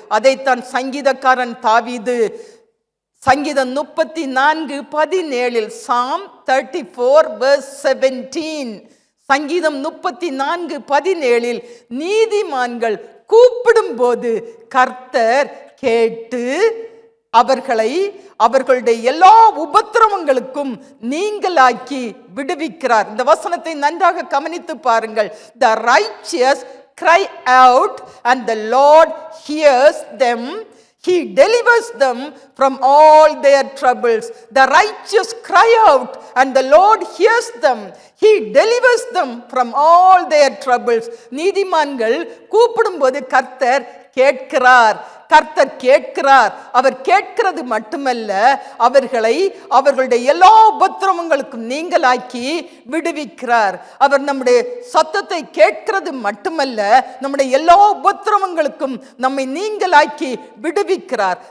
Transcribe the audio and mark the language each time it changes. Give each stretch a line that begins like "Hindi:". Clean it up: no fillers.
Tamil: அதைத்தான் சங்கீதக்காரன் தாவீது சங்கீதம் 34:17, Psalm 34:17, சங்கீதம் 34:17, நீதிமான்கள் கூப்பிடும் போது கர்த்தர் கேட்டு அவர்களை அவர்களுடைய எல்லா உபத்திரவங்களுக்கும் நீங்களாக்கி விடுவிக்கிறார். இந்த வசனத்தை நன்றாக கவனித்து பாருங்கள்.
English: The righteous cry out and the Lord hears them. He delivers them from all their troubles. The righteous cry out and the Lord hears them. He delivers them from all their troubles.
Tamil: நீதிமான்கள் கூப்பிடும்போது கர்த்தர் கேட்கிறார். கர்த்தர் கேட்கிறார். அவர் கேட்கிறது மட்டுமல்ல, அவர்களை அவர்களுடைய எல்லா உபத்திரவங்களுக்கும் நீங்களாக்கி விடுவிக்கிறார். அவர் நம்முடைய சத்தத்தை கேட்கிறது மட்டுமல்ல, நம்முடைய எல்லா உபத்திரவங்களுக்கும் நம்மை நீங்களாக்கி விடுவிக்கிறார்.